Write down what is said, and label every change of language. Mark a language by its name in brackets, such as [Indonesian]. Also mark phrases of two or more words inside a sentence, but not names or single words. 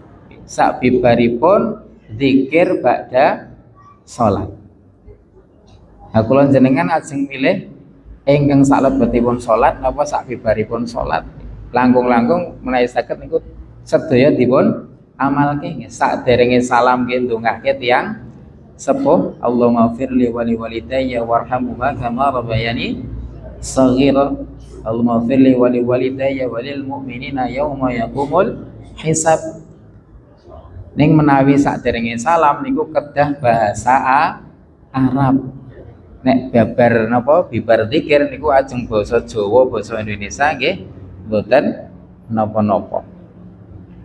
[Javanese] Sak bibaripun dzikir ba'da salat. Aku lan jenengan ajeng milih ingkang salebetipun salat napa sabibaripun salat. Langkung-langkung menawi saged niku sedaya dipun amalke saderenge salam nggih ndongake tiyang sepuh [Arabic] اللهم اغفر لي ولوالدي وارحمهما كما ربياني صغيرا. اللهم اغفر لي ولوالدي وللمؤمنين يوم يقوم الحساب. [Javanese] Ning menawi saderenge salam niku kedah bahasa Arab. Nek babar napa bibar zikir niku ajeng basa Jawa basa Indonesia nggih mboten napa-napa.